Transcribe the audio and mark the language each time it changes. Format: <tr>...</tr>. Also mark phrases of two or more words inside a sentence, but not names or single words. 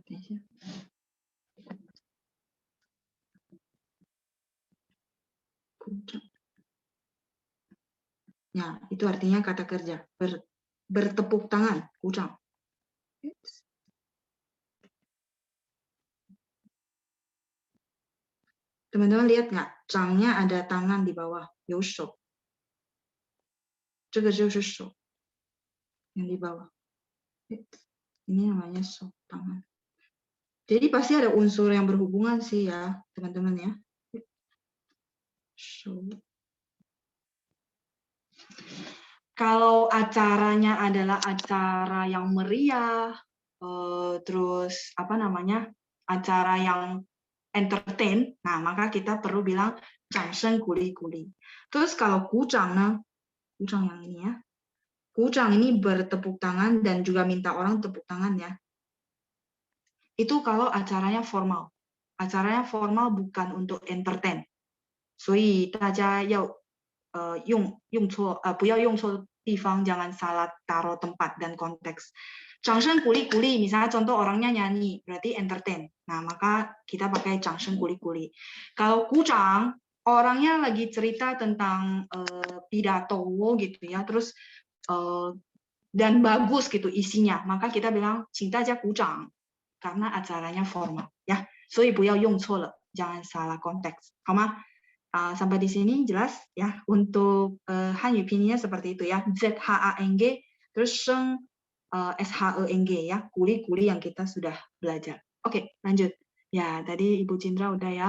<zh>下。鼓掌。</zh> <id>Ya, itu artinya kata kerja. Bertepuk tangan, 鼓掌。Teman-teman lihat nggak? Zhangnya ada tangan di bawah,</id> <zh>有手。这个就是手</zh> <id>yang di bawah. Ini namanya 手 tangan. Jadi pasti ada unsur yang berhubungan sih ya, teman-teman ya. Kalau acaranya adalah acara yang meriah, terus apa namanya, acara yang entertain, nah maka kita perlu bilang</id> <zh>掌声鼓励鼓励.</zh> <id>Terus kalau</id> <zh>鼓掌呢,</zh> <id>鼓掌 yang ini ya, 鼓掌 ini bertepuk tangan dan juga minta orang tepuk tangan ya. Itu kalau acaranya formal. Acaranya formal bukan untuk entertain.</id> <zh>所以大家要用错不要用错地方,</zh> <id>jangan salah taruh tempat dan konteks.</id> <zh>掌声鼓励鼓励,</zh> <id>misalnya contoh orangnya nyanyi, berarti entertain. Nah, maka kita pakai</id> <zh>掌声鼓励鼓励.</zh> <id>Kalau 鼓掌, orangnya lagi cerita tentang pidato gitu ya, terus dan bagus gitu isinya, maka kita bilang</id> <zh>请大家鼓掌,</zh> <id>karena acaranya formal ya.</id> <zh>所以不要用错了,</zh> <id>jangan salah konteks,</id> <zh>好吗?</zh> <id>Sampai di sini jelas ya. Untuk Hanyu pinyin seperti itu ya. ZHANG terus Sheng SHENG ya. Kuli-kuli yang kita sudah belajar. Oke, lanjut. Ya, tadi Ibu Cindra udah ya.</id>